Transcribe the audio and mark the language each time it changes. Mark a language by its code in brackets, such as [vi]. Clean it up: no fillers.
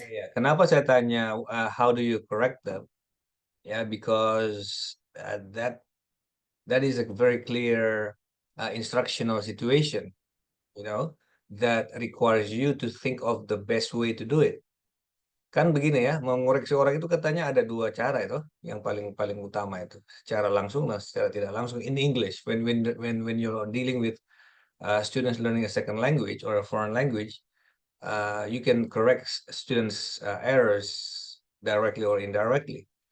[en] Yeah. [id] Kenapa saya tanya [en] how do you correct them? Yeah, because that is a very clear instructional situation, you know, that requires you to think of the best way to do it. [id] Kan begini ya, mengoreksi orang itu katanya ada 2 cara itu, yang paling utama itu, secara langsung dan secara tidak langsung. [en] In English, when you're dealing with students learning a second language or a foreign language, you can correct students' errors directly or indirectly.